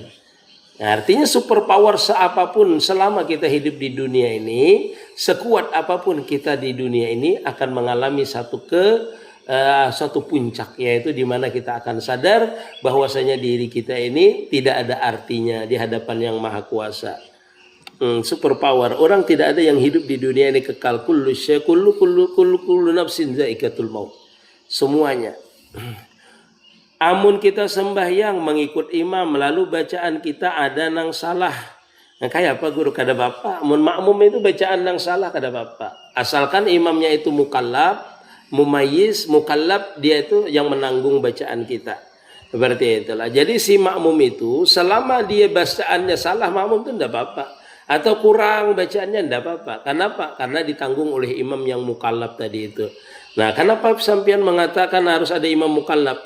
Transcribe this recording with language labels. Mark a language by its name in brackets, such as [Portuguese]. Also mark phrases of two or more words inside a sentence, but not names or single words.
[Indonesian] Nah, artinya superpower seapapun selama kita hidup di dunia ini, sekuat apapun kita di dunia ini akan mengalami satu puncak, yaitu di mana kita akan sadar bahwasanya diri kita ini tidak ada artinya di hadapan yang Maha Kuasa. Superpower, orang tidak ada yang hidup di dunia ini kekal. [Arabic] كل نفس ذائقة الموت. [Indonesian] Semuanya. [Banjar] Amun kita sembahyang mengikut imam lalu bacaan kita ada nang salah. Nah, kayak apa guru? Kada bapak. Amun makmum itu bacaan nang salah kada bapak. [Indonesian] Asalkan imamnya itu mukallaf, mumayyiz, mukallaf, dia itu yang menanggung bacaan kita. Berarti itulah. Jadi si makmum itu selama dia bacaannya salah, makmum itu tidak apa-apa. Atau kurang bacaannya tidak apa-apa. Kenapa? Karena ditanggung oleh imam yang mukallaf tadi itu. Nah, kenapa sampean mengatakan harus ada imam mukallaf?